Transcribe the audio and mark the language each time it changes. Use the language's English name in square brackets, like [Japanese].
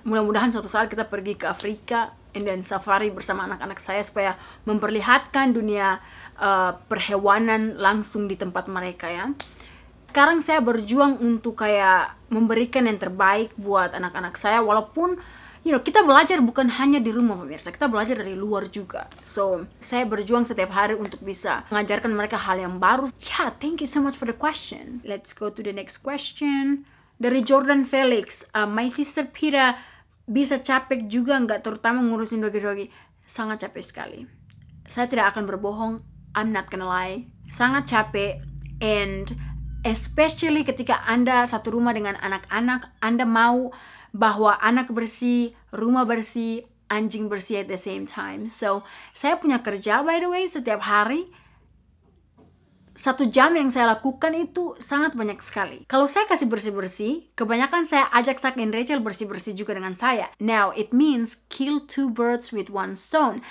[Indonesian] Mudah-mudahan suatu saat kita pergi ke Afrika and then safari bersama anak-anak saya supaya memperlihatkan dunia perhewanan langsung di tempat mereka ya. Sekarang saya berjuang untuk kayak memberikan yang terbaik buat anak-anak saya, walaupun kita belajar bukan hanya di rumah pemirsa, kita belajar dari luar juga. So saya berjuang setiap hari untuk bisa mengajarkan mereka hal yang baru. [English] Yeah, thank you so much for the question. Let's go to the next question. [Indonesian] Dari Jordan Felix, [English] my sister [Indonesian] Pira bisa capek juga nggak, terutama ngurusin dogi-dogi? Sangat capek sekali. Saya tidak akan berbohong, [English] I'm not gonna lie. [Indonesian] Sangat capek, [English] and especially [Indonesian] ketika Anda satu rumah dengan anak-anak, Anda mau bahwa anak bersih, rumah bersih, anjing bersih [English] at the same time. [Indonesian] So, saya punya kerja [English] by the way [Indonesian] setiap hari. 1 jam yang saya lakukan itu sangat banyak sekali. Kalau saya kasih bersih-bersih, kebanyakan saya ajak Zack and Rachel bersih-bersih juga dengan saya. [English] Now, it means kill 2 birds with 1 stone.